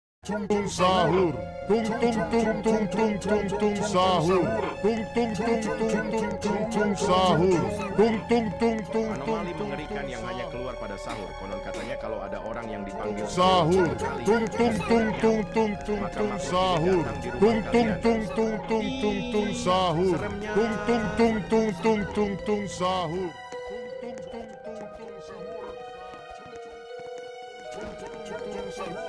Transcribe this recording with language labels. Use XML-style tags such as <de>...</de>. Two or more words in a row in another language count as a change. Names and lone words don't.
<id>tung sahur. Tung tung tung tung tung tung tung sahur. Tung tung tung tung tung tung tung sahur. Tung tung tung tung tung. Anomali mengerikan yang hanya keluar pada sahur. Konon katanya kalau ada orang yang dipanggil Sahur. kali Tung tung tung tung tung tung maka tung makhluk sahur. ini datang di rumah Tung tung kalian. tung tung tung tung tung sahur. Seremnya. Tung tung tung tung tung tung tung sahur. Tung tung tung tung sahur. Tung tung tung sahur.</id>